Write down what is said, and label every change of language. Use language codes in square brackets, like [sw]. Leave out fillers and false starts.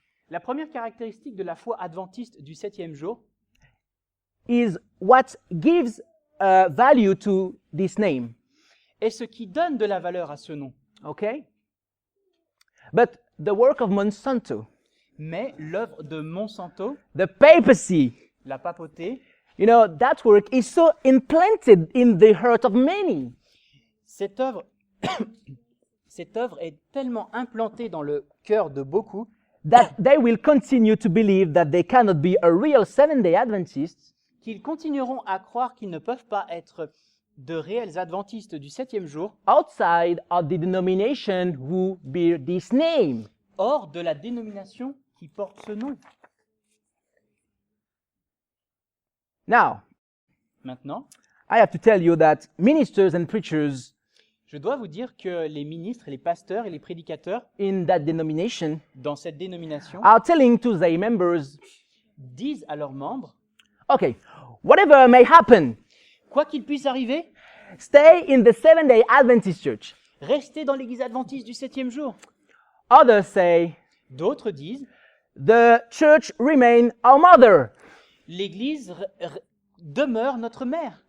[fr] la première caractéristique de la foi adventiste du 7e jour [en] is what gives value to this name. [fr] est ce qui donne de la valeur à ce nom. [en] Okay? But the work of Monsanto, [fr] Mais l'œuvre de Monsanto, [en] the papacy, [fr] la papauté, [en] you know, that work is so implanted in the heart of many [fr] cette œuvre est tellement implantée dans le cœur de beaucoup [en] that they will continue to believe that they cannot be a real Seventh-day Adventist [fr] qu'ils continueront à croire qu'ils ne peuvent pas être de réels adventistes du 7e jour [en] outside of the denomination who bear this name. [fr] hors de la dénomination qui porte ce nom. [en] Now, [fr] Maintenant, [en] I have to tell you that ministers and preachers [fr] je dois vous dire que les ministres, les pasteurs et les prédicateurs [en] in that denomination [fr] dans cette dénomination [en] are telling to their members, [fr] disent à leurs membres, [en] okay, whatever may happen, [fr] quoi qu'il puisse arriver, [en] stay in the Seventh-day Adventist church. [fr] restez dans l'église adventiste du 7e jour. [en] Others say, [fr] D'autres disent, [en] the church remain our mother [fr] l'église demeure notre mère.